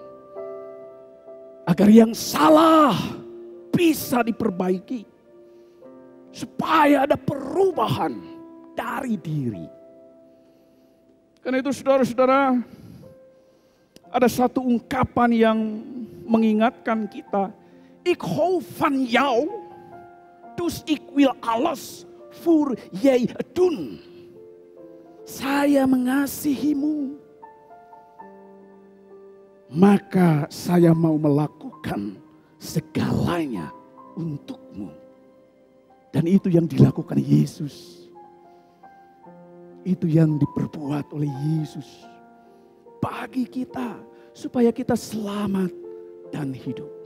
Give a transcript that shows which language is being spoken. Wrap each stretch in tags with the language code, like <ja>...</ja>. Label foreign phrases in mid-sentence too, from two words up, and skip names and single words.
<id>Agar yang salah bisa diperbaiki. Supaya ada perubahan dari diri. Karena itu saudara-saudara, ada satu ungkapan yang mengingatkan kita.</id> <nl>Ik hou van jou, dus ik wil alles voor jij doen.</nl> <id>Saya mengasihimu, maka saya mau melakukan segalanya untukmu. Dan itu yang dilakukan Yesus. Itu yang diperbuat oleh Yesus bagi kita supaya kita selamat dan hidup.</id>